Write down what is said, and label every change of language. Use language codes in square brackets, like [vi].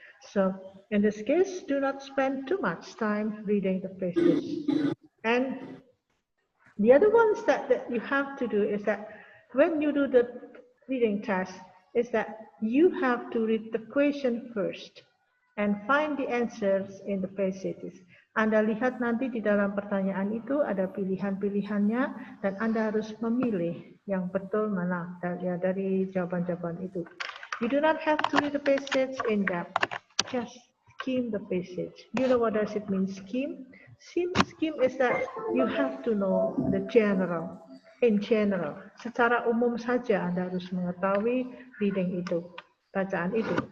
[en] So in this case, do not spend too much time reading the passage. And the other ones that you have to do is that when you do the reading test, is that you have to read the question first and find the answers in the passages. [id] Anda lihat nanti di dalam pertanyaan itu ada pilihan-pilihannya dan Anda harus memilih yang betul mana dari jawaban-jawaban itu. [en] You do not have to read the passage in depth. Just skim the passage. You know what does it mean, skim? Skim is that you have to know the general. In general, [id] secara umum saja Anda harus mengetahui reading itu, bacaan itu.